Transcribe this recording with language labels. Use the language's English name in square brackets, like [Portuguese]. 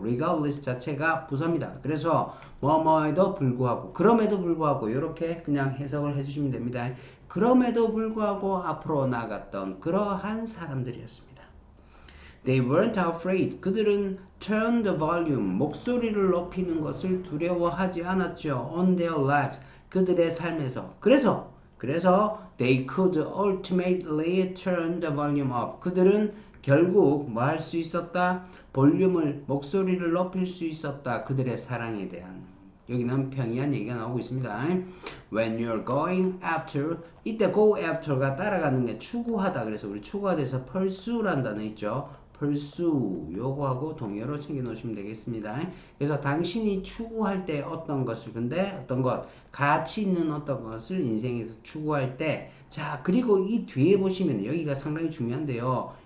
[Korean] regardless 자체가 부사입니다. 그래서 뭐뭐에도 불구하고 그럼에도 불구하고 이렇게 그냥 해석을 해주시면 됩니다. 그럼에도 불구하고 앞으로 나갔던 그러한 사람들이었습니다. [English] They weren't afraid. [Korean] 그들은 [English] turn the volume, [Korean] 목소리를 높이는 것을 두려워하지 않았죠. [English] On their lives, [Korean] 그들의 삶에서. 그래서 [English] they could ultimately turn the volume up. [Korean] 그들은 결국 뭐 할 수 있었다? 볼륨을, 목소리를 높일 수 있었다. 그들의 사랑에 대한. 여기는 평이한 얘기가 나오고 있습니다. [English] When you're going after, [Korean] 이때 go after가 따라가는 게 추구하다. 그래서 우리 추구하다에서 pursue라는 단어 있죠. pursue 요거하고 동의어로 챙겨 놓으시면 되겠습니다. 그래서 당신이 추구할 때 어떤 것을 근데 어떤 것 가치 있는 어떤 것을 인생에서 추구할 때 자 그리고 이 뒤에 보시면 여기가 상당히 중요한데요.